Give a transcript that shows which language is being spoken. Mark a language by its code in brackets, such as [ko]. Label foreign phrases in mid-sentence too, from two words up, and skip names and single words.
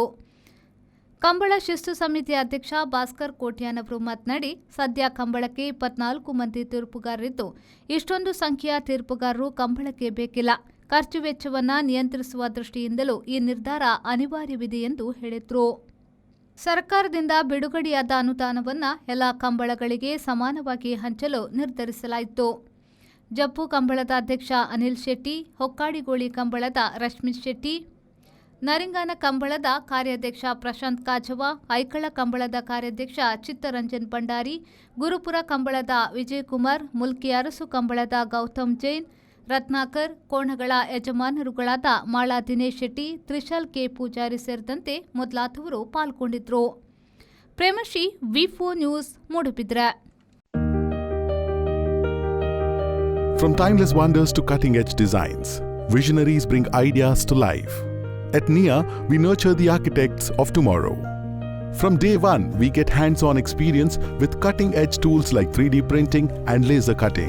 [kn] ಕಂಬಳ ಶಿಸ್ತು ಸಮಿತಿ ಅಧ್ಯಕ್ಷ ಭಾಸ್ಕರ್ ಕೋಟ್ಯಾನವರು ಮಾತನಾಡಿ, ಸದ್ಯ ಕಂಬಳಕ್ಕೆ 24 ಮಂದಿ ತೀರ್ಪುಗಾರರಿದ್ದು, ಇಷ್ಟೊಂದು ಸಂಖ್ಯೆಯ ತೀರ್ಪುಗಾರರು ಕಂಬಳಕ್ಕೆ ಬೇಕಿಲ್ಲ. ಖರ್ಚು ವೆಚ್ಚವನ್ನು ನಿಯಂತ್ರಿಸುವ ದೃಷ್ಟಿಯಿಂದಲೂ ಈ ನಿರ್ಧಾರ ಅನಿವಾರ್ಯವಿದೆ ಎಂದು ಹೇಳಿದರು. ಸರ್ಕಾರದಿಂದ ಬಿಡುಗಡೆಯಾದ ಅನುದಾನವನ್ನು ಎಲ್ಲ ಕಂಬಳಗಳಿಗೆ ಸಮಾನವಾಗಿ ಹಂಚಲು ನಿರ್ಧರಿಸಲಾಯಿತು. ಜಪ್ಪು ಕಂಬಳದ ಅಧ್ಯಕ್ಷ ಅನಿಲ್ ಶೆಟ್ಟಿ, ಹೊಕ್ಕಾಡಿಗೋಳಿ ಕಂಬಳದ ರಶ್ಮಿತ್ ಶೆಟ್ಟಿ, ನರಿಂಗಾನ ಕಂಬಳದ ಕಾರ್ಯಾಧ್ಯಕ್ಷ ಪ್ರಶಾಂತ್ ಕಾಜವ, ಐಕಳ ಕಂಬಳದ ಕಾರ್ಯಾಧ್ಯಕ್ಷ ಚಿತ್ತರಂಜನ್ ಭಂಡಾರಿ, ಗುರುಪುರ ಕಂಬಳದ ವಿಜಯಕುಮಾರ್, ಮುಲ್ಕಿ ಅರಸು ಕಂಬಳದ ಗೌತಮ್ ಜೈನ್, ರತ್ನಾಕರ್, ಕೋಣಗಳ ಯಜಮಾನರುಗಳಾದ ಮಾಳಾ ದಿನೇಶ್ ಶೆಟ್ಟಿ, ತ್ರಿಶಾಲ್ ಕೆ ಪೂಜಾರಿ ಸೇರಿದಂತೆ ಮೊದಲಾದವರು ಪಾಲ್ಗೊಂಡಿದ್ದರು. ಪ್ರೇಮಶ್ರೀ, ವಿ4 ನ್ಯೂಸ್, ಮೂಡುಬಿದ್ರೆ. [en] From timeless wonders to cutting-edge designs, visionaries bring ideas to life. At NIA, we nurture the architects of tomorrow. From day one, we get hands-on experience with cutting-edge tools like 3D printing and laser cutting.